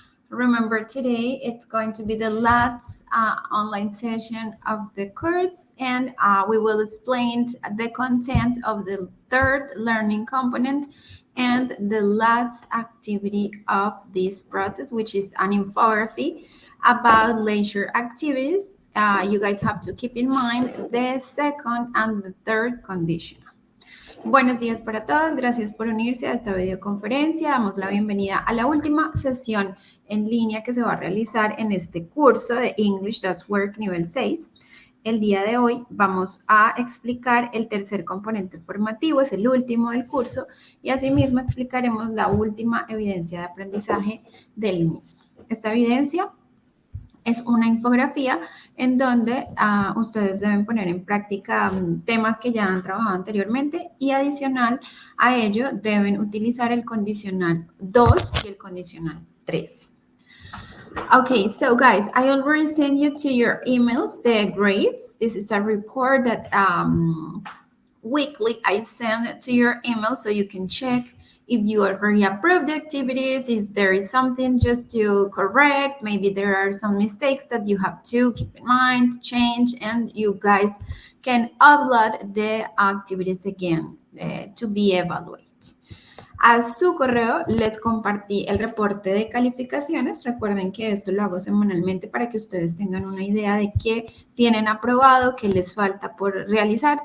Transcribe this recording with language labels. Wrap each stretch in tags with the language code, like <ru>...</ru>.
<en>Remember, today it's going to be the last online session of the course, and we will explain the content of the third learning component and the last activity of this process, which is an infography about leisure activities. You guys have to keep in mind the second and the third condition.</en> <es>Buenos días para todos, gracias por unirse a esta videoconferencia. Damos la bienvenida a la última sesión en línea que se va a realizar en este curso de English Does Work nivel 6. El día de hoy vamos a explicar el tercer componente formativo, es el último del curso, y asimismo explicaremos la última evidencia de aprendizaje del mismo. Esta evidencia es una infografía en donde ustedes deben poner en práctica temas que ya han trabajado anteriormente y adicional a ello deben utilizar el condicional 2 y el condicional 3.</es> <en>Okay, so guys, I already sent you to your emails the grades. This is a report that weekly I send to your email so you can check if you already approved the activities, if there is something just to correct, maybe there are some mistakes that you have to keep in mind, change, and you guys can upload the activities again to be evaluated.</en> <es>A su correo les compartí el reporte de calificaciones. Recuerden que esto lo hago semanalmente para que ustedes tengan una idea de qué tienen aprobado, qué les falta por realizar.</es>